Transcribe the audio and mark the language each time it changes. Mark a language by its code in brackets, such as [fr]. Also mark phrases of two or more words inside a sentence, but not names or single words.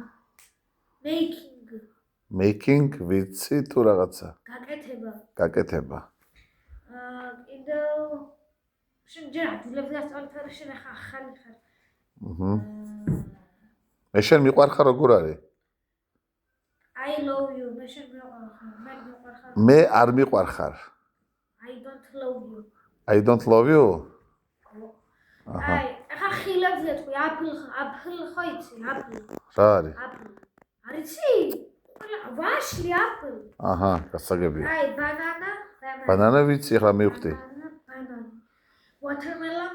[ka] making ვიცი თუ რაღაცა. გაკეთება. კიდევ შენ ჯერ ადგილებს გასწავლით არა შენ ახლა ახალი ხარ. მე შენ მიყვარხარ როგორ არის? [en] I love you. [ka] მე შენ მიყვარხარ. მე არ მიყვარხარ. [en] I don't love you. [ka] აჰა. ახლა ხილებზე თქვი apple ხო იცი? apple. რა არის? არ იცი? ვაშლი apple. აჰა, გასაგებია. აი, banana. Banana ვიცი, ახლა მივხვდი. [en] Watermelon.